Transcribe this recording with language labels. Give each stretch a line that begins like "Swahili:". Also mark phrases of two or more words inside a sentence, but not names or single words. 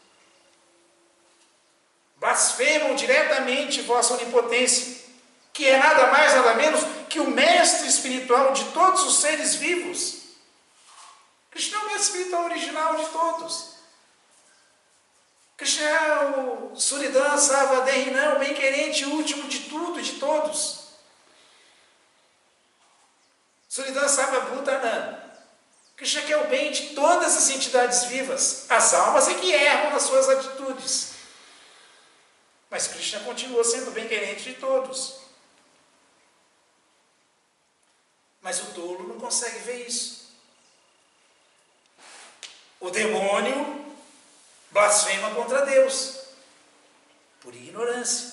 Portuguese: Blasfemam diretamente vossa onipotência, que é nada mais, nada menos que o mestre espiritual de todos os seres vivos. Krishna é o mestre espiritual original de todos. Krishna é o
Sanskrit: Suridhan Sarvadehinam,
Portuguese: o bem-querente último de tudo e de todos.
Sanskrit: Suridhan Sarvabhutanam.
Portuguese: Krishna quer o bem de todas as entidades vivas. As almas é que erram nas suas atitudes. Mas Krishna continua sendo o bem-querente de todos. Mas o tolo não consegue ver isso. O demônio blasfema contra Deus, por ignorância.